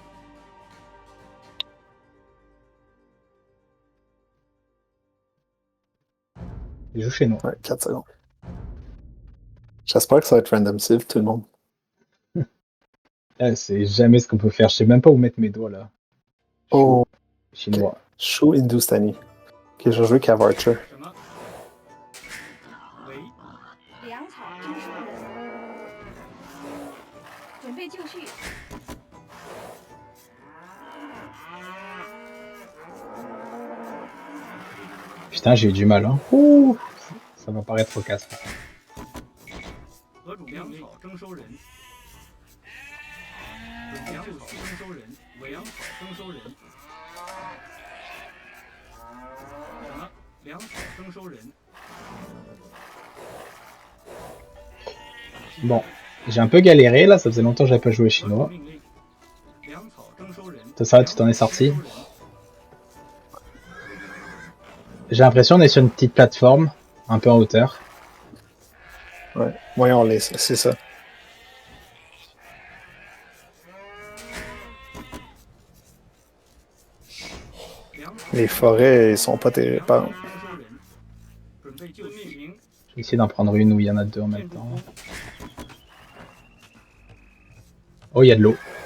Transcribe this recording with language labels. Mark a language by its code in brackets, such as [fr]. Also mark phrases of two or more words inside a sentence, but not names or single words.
[fr] Il joue chinois. Ouais, 4 secondes. J'espère que ça va être [en] random civ, [fr] tout le monde. C'est jamais ce qu'on peut faire. Je sais même pas où mettre mes doigts, là. Oh, Chinois. Shu Hindustani. Ok, je vais jouer Cavarcher. [zh] 什么？喂，粮草征收人，准备就绪。 [fr] Putain, j'ai eu du mal, hein. Ouh, ça va paraître trop casse. [zh] 何主粮草征收人，粮草征收人，粮草征收人。什么？粮草征收人。 [fr] Bon, j'ai un peu galéré, là. Ça faisait longtemps que j'avais pas joué chinois. [zh] 命令，粮草征收人。 [fr] Ça, tu t'en es sorti. J'ai l'impression qu'on est sur une petite plateforme, un peu en hauteur. Ouais, voyons les, c'est ça. Les forêts, ils sont pas terribles. Pardon. [zh] 准备就绪。 [fr] Je vais essayer d'en prendre une où il y en a deux en même temps. Oh, il y a de l'eau.